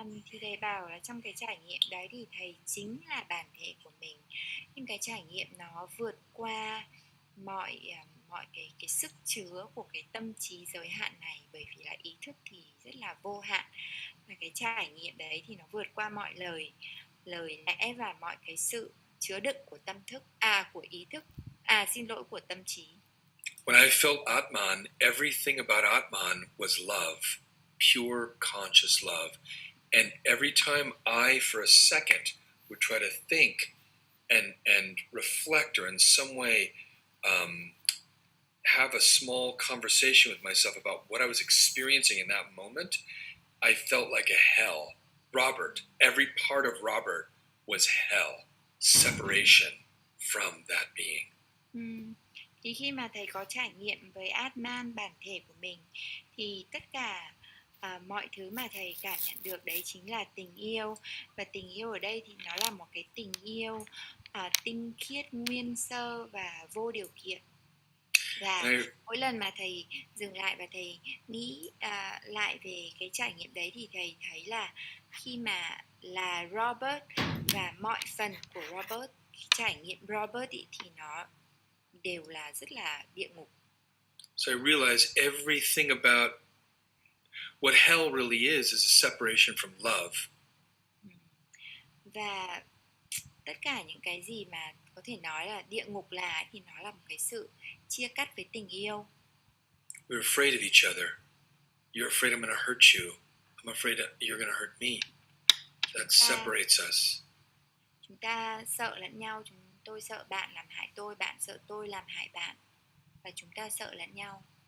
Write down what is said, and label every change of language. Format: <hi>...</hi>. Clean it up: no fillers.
<vi>Thì thầy bảo là trong cái trải nghiệm đấy thì thầy chính là bản thể của mình, nhưng cái trải nghiệm nó vượt qua mọi cái sức chứa của cái tâm trí giới hạn này, bởi vì là ý thức thì rất là vô hạn, và cái trải nghiệm đấy thì nó vượt qua mọi lời lẽ và mọi cái sự chứa đựng của của ý thức, xin lỗi, của tâm trí.</vi> <en>When I felt Atman, everything about Atman was love, pure conscious love. And every time I, for a second, would try to think and reflect or in some way have a small conversation with myself about what I was experiencing in that moment, I felt like a hell. Robert, every part of Robert was hell, separation from that being.</en> <vi>Thì khi mà thầy có trải nghiệm với Atman, bản thể của mình, thì tất cả mọi thứ mà thầy cảm nhận được đấy chính là tình yêu. Và tình yêu ở đây thì nó là một cái tình yêu tinh khiết, nguyên sơ và vô điều kiện. Và mỗi lần mà thầy dừng lại và thầy nghĩ lại về cái trải nghiệm đấy thì thầy thấy là khi mà là Robert và mọi phần của Robert, trải nghiệm Robert ý, thì nó đều là rất là địa ngục.</vi> <en>So I realized everything about what hell really is a separation from love.</en> <vi>Và tất cả những cái gì mà có thể nói là địa ngục là thì nó là một cái sự chia cắt với tình yêu.</vi> <en>We're afraid of each other. You're afraid I'm going to hurt you. I'm afraid you're going to hurt me. That separates us.</en> <vi>Chúng ta sợ lẫn nhau. Tôi sợ bạn làm hại tôi, bạn sợ tôi làm hại bạn, và chúng ta sợ lẫn nhau.</vi>